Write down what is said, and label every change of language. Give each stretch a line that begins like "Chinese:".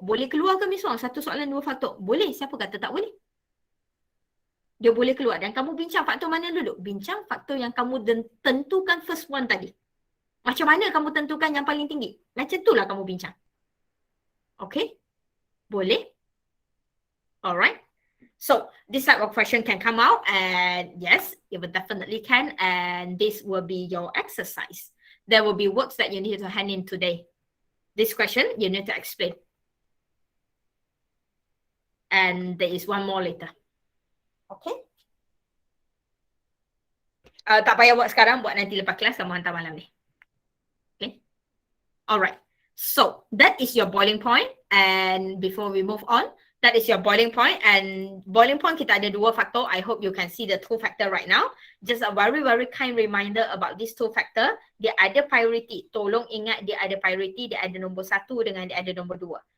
Malay: Boleh keluar ke Miss Wong? Satu soalan dua faktor. Boleh. Siapa kata tak boleh? Dia boleh keluar. Dan kamu bincang faktor mana dulu? Bincang faktor yang kamu tentukan
English: first one
Malay: tadi. Macam mana kamu tentukan yang paling tinggi? Macam itulah kamu bincang.
English: Okay? Boleh? Alright. So, this type of question can come out, and yes, it will definitely can, and this will be your exercise. There will be works that you need to hand in today. This question, you need to explain. And there is one more later. Okay?
Malay: Tak payah buat sekarang, buat nanti lepas kelas, kamu hantar malam ni. Okay? Alright.
English: So, that is your boiling point. And before we move on, that is your boiling point. And boiling point,
Malay: kita ada dua faktor.
English: I hope you can see the two factor right now. Just a very, very kind reminder about these two factor.
Malay: Dia ada priority. Tolong ingat dia ada priority. Dia ada nombor satu dengan dia ada nombor dua.